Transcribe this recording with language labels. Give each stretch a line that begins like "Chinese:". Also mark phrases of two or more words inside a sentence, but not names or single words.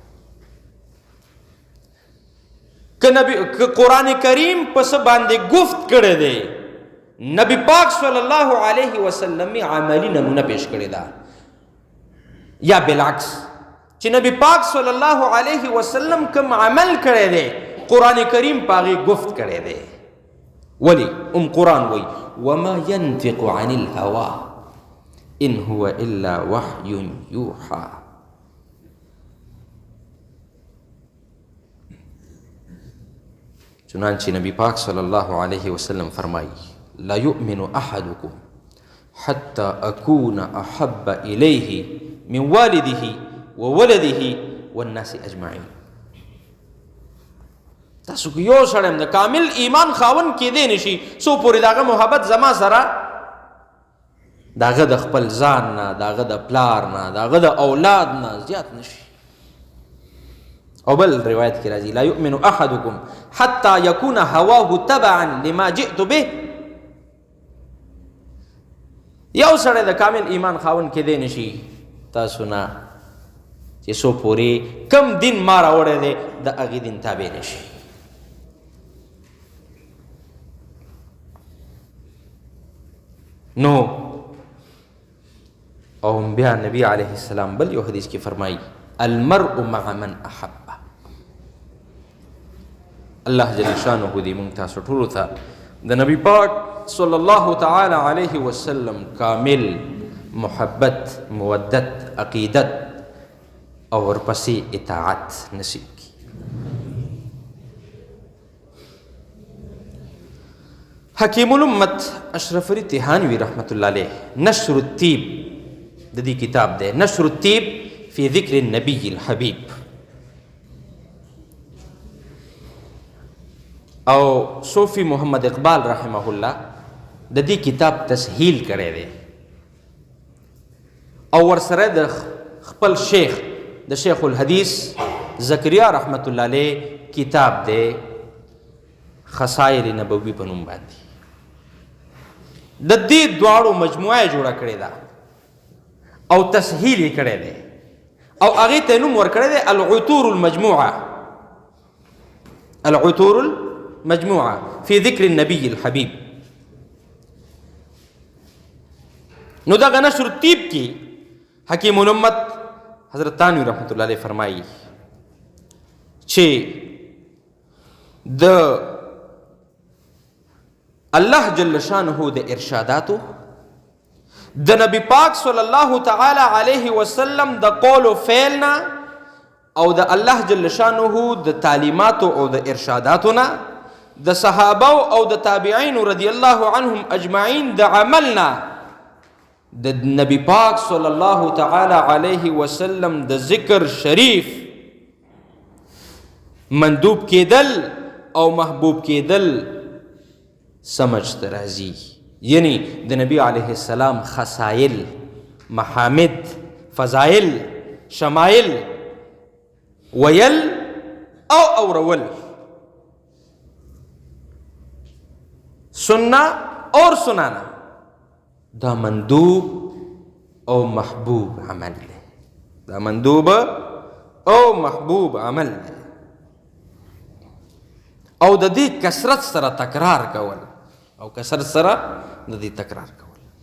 Pashto: که قرآن کریم پس باندې گفت کړی دی، نبی پاک صلی الله علیه وسلم عملی نمونه پیش کړی دا، یا بالعکس چې نبی پاک صلی الله علیه وسلم کوم عمل کړی دی قرآن کریم پاغي گفت کړی دی. ولی قرآن وی
Arabic: وما ينطق عن الهوى ان هو الا وحي يوحى.
Pashto: چنانچہ نبی پاک صلی اللہ علیہ وسلم فرمائی
Arabic: لا يؤمن احدكم حتى اكون احب الیہ من والده وولده والناس اجمعین.
Pashto: تاسو که یو سړی د کامل ایمان خاون کېدی نشي څو پورې دغه محبت زما سره دغه د خپل ځان نه، دغه د پلار نه، دغه د اولاد نه زیات نشي. او بل روایت کې راځي
Arabic: لا یؤمن احدکم حتی یکون هواه تبعا لما جئت به.
Pashto: یو سړی د کامل ایمان خاون کېدی نشي تاسو نه چې څو پورې کم دین ما راوړی دی د هغې دین تابع نشي. نو او بیا نبی علیہ السلام بل یو حدیث کی فرمائی
Arabic: المرء مع من احب.
Pashto: اللہ جل شانہ دی مونږ تاسو ټولو ته د نبی پاک صلی الله تعالی علیہ وسلم کامل محبت، مودت، عقیدت اور ورپسې اطاعت نصیب کی. حکیم الامت اشرف علی تہانوی رحمۃ اللہ علیہ نشر الطیب د دې کتاب دی، نشر الطیب فی ذکر النبی الحبیب. او صوفی محمد اقبال رحمہ اللہ د دې کتاب تسهیل کړی دی او ورسره د خپل شیخ د شیخ الحدیث زکریا رحمۃ اللہ علیہ کتاب دی خصائل نبوی په نوم باندې. د دې دواړو مجموعه جوړه کړې ده او تسهیل یې کړی دی او هغې ته نوم ورکړی دی العطور المجموعه، العطور المجموعه فی ذکر النبی الحبیب. نو دغه نشر الطیب کې حکیم الامت حضرت تانوی رحمۃ اللہ علیہ فرمائی چې د اللہ جل شانہ د ارشاداتو د نبی پاک صلی اللہ تعالی علیہ وسلم د قول و فعلنا او د اللہ جل شانہ د تعلیماتو او د ارشاداتنا د صحابه او د تابعین رضی اللہ عنہم اجمعین د عملنا د نبی پاک صلی اللہ تعالی علیہ وسلم د ذکر شریف مندوب کېدل او محبوب کېدل سمجھ ته راځي. یعنی د نبی علیه السلام خصایل، محامد، فضایل، شمایل ویل او اورول.
Urdu: سننا اور سنانا
Pashto: دا مندوب او محبوب عمل دی. دا مندوب او محبوب عمل دی. او د دې کثرت سره تکرار کول، او کثرت سره د دې تکرار کول.